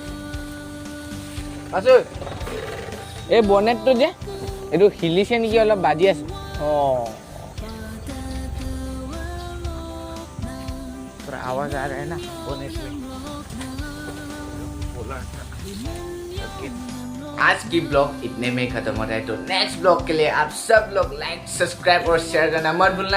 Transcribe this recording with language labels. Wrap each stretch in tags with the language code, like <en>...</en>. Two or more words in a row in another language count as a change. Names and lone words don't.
<as>Masuk, এই বনেটটো যে এইটো হিলিছে নেকি, অলপ বাজি আছে।</as> <hi>थोड़ा आवाज आ रहा है ना बोनेट में। आज की ब्लॉग इतने में खत्म हो रहा है, तो</hi> <en>next blog</en> <hi>के लिए आप सब लोग</hi> <en>like subscribe</en> <hi>और शेयर करना मत भूलना।</hi>